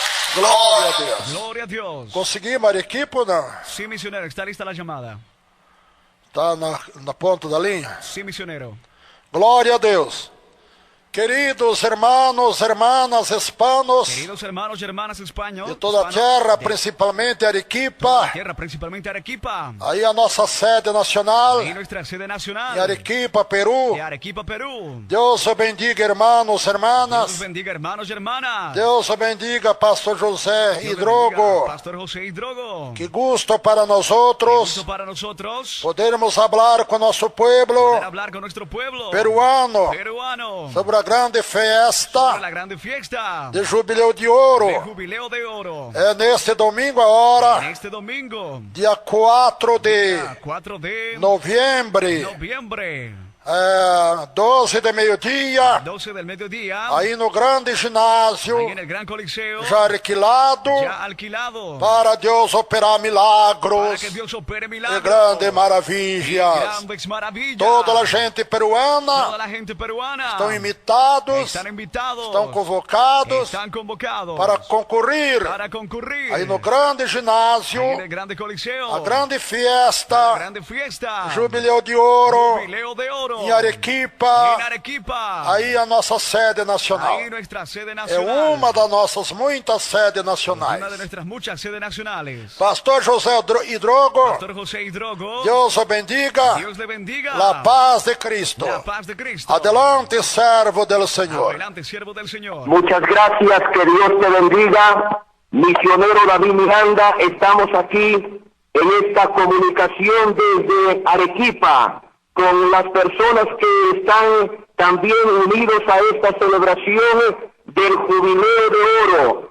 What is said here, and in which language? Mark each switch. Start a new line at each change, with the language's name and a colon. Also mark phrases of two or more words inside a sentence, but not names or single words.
Portuguese: Glória a Deus.
Spanish: Gloria a Dios.
Portuguese: Conseguimos Arequipa ou não?
Spanish: Sí, misionero, está lista la llamada.
Portuguese: Tá na ponta da linha?
Spanish: Sí, misionero.
Portuguese: Glória a Deus.
Spanish: Queridos hermanos, hermanas, hispanos Queridos hermanos y hermanas hispanos,
Portuguese: de toda a terra, principalmente Arequipa,
Spanish: tierra, principalmente Arequipa,
Portuguese: aí a nossa sede nacional,
Spanish: ahí nuestra sede nacional,
Portuguese: em Arequipa, Peru.
Spanish: de Arequipa, Perú.
Portuguese: Deus o bendiga, hermanos,
Spanish: Dios hermanas. bendiga, hermanos y hermanas.
Portuguese: Deus o bendiga, Pastor José
Spanish: Dios Hidrogo. bendiga, Pastor José Hidrogo. Que gusto para nosotros Gusto para nosotros
Portuguese: podermos falar com nosso pueblo
Spanish: poder hablar con nuestro pueblo peruano peruano
Portuguese: sobre a grande
Spanish: sobre
Portuguese: festa
Spanish: la grande fiesta
Portuguese: de Jubileu de
Spanish: de
Portuguese: Ouro.
Spanish: Jubileo de Oro.
Portuguese: É neste domingo
Spanish: En
Portuguese: agora,
Spanish: este domingo,
Portuguese: dia 4 de
Spanish: 4 de
Portuguese: novembro,
Spanish: noviembre,
Portuguese: 12 de meio-dia,
Spanish: 12 del mediodía,
Portuguese: aí no grande ginásio,
Spanish: ahí en el Gran Coliseo,
Portuguese: já alquilado,
Spanish: ya alquilado,
Portuguese: para Deus operar
Spanish: para milagros que Dios opere
Portuguese: e
Spanish: milagros,
Portuguese: grandes maravilhas.
Spanish: grandes maravillas.
Portuguese: Toda a gente peruana
Spanish: Toda la gente peruana
Portuguese: estão invitados,
Spanish: están invitados,
Portuguese: estão convocados
Spanish: están convocados para concurrir para concurrir
Portuguese: aí no grande ginásio,
Spanish: ahí en el Grande Coliseo,
Portuguese: a grande
Spanish: la fiesta, grande fiesta,
Portuguese: Jubileu de Ouro,
Spanish: Jubileo de Oro,
Portuguese: em Arequipa,
Spanish: en Arequipa,
Portuguese: aí a nossa sede nacional.
Spanish: ahí nuestra sede
Portuguese: É
Spanish: nacional,
Portuguese: uma das nossas muitas sedes
Spanish: una de
Portuguese: nacionais.
Spanish: nuestras muchas sedes nacionales. Pastor José Hidrogo, Pastor José Hidrogo,
Portuguese: Deus o bendiga,
Spanish: Dios le bendiga, la paz de Cristo. la paz de Cristo.
Portuguese: Adelante, servo del Senhor.
Spanish: Adelante, siervo del Señor. Muchas gracias, que Dios te bendiga. Misionero David Miranda, estamos aquí en esta comunicación desde Arequipa con las personas que están también unidos a esta celebración del Jubileo de Oro.